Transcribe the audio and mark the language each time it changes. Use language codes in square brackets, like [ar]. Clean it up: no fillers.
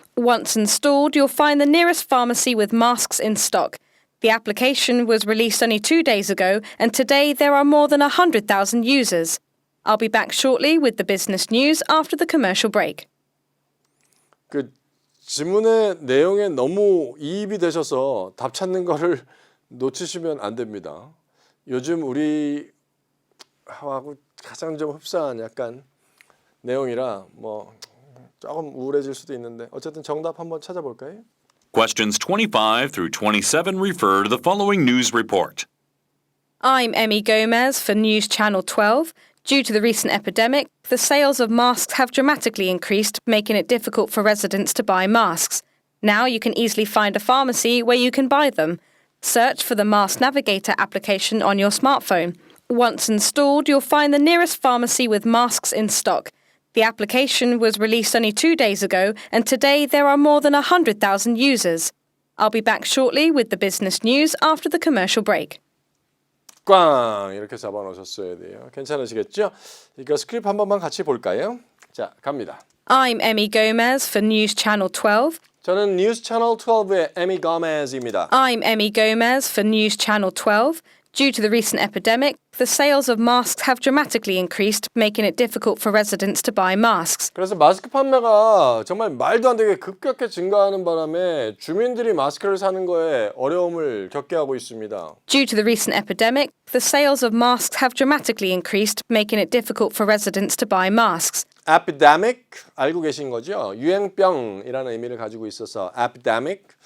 [en] Once installed, you'll find the nearest pharmacy with masks in stock. The application was released only 2 days ago, and today there are more than 100,000 users. I'll be back shortly with the business news after the commercial break. [ko] 그 지문의 내용에 너무 이입이 되셔서 답 찾는 거를 놓치시면 안 됩니다. 요즘 우리하고 가장 좀 흡사한 약간 내용이라 뭐 조금 우울해질 수도 있는데 어쨌든 정답 한번 찾아볼까요? [en] Questions 25 through 27 refer to the following news report. I'm Emmy Gomez for News Channel 12. Due to the recent epidemic, the sales of masks have dramatically increased, making it difficult for residents to buy masks. Now you can easily find a pharmacy where you can buy them. Search for the Mask Navigator application on your smartphone. Once installed, you'll find the nearest pharmacy with masks in stock. The application was released only 2 days ago, and today there are more than 100,000 users. I'll be back shortly with the business news after the commercial break. [ko] 꽝 이렇게 잡아놓으셨어야 돼요. 괜찮으시겠죠? 이거 스크립트 한 번만 같이 볼까요? 자, 갑니다. [en] I'm Emmy Gomez for News Channel 12. [ko] 저는 뉴스 채널 12의 에미 거메즈입니다. [en] I'm Emmy Gomez for News Channel 12. Due to the recent epidemic, the sales of masks have dramatically increased, making it difficult for residents to buy masks. [ko] 그래서 마스크 판매가 정말 말도 안 되게 급격히 증가하는 바람에 주민들이 마스크를 사는 거에 어려움을 겪게 하고 있습니다. [en] Due to the recent epidemic, the sales of masks have dramatically increased, making it difficult for residents to buy masks. [ko] epidemic 알고 계신 거죠? 유행병이라는 의미를 가지고 있어서 epidemic.